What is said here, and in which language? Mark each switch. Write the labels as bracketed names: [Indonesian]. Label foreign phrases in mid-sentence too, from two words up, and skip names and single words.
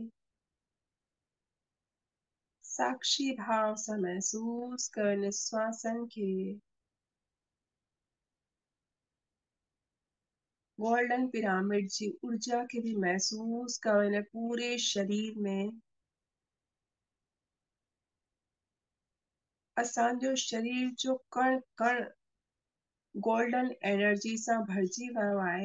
[Sindhi] साक्षी भाव सां महसूस कयो श्वासन खे, [English] golden pyramid [Sindhi] जी ऊर्जा खे भी महसूस कयो इन पूरे शरीर में। असांजो शरीर जो कण कण [English] golden energy [Sindhi] सां भरिजी वियो आहे।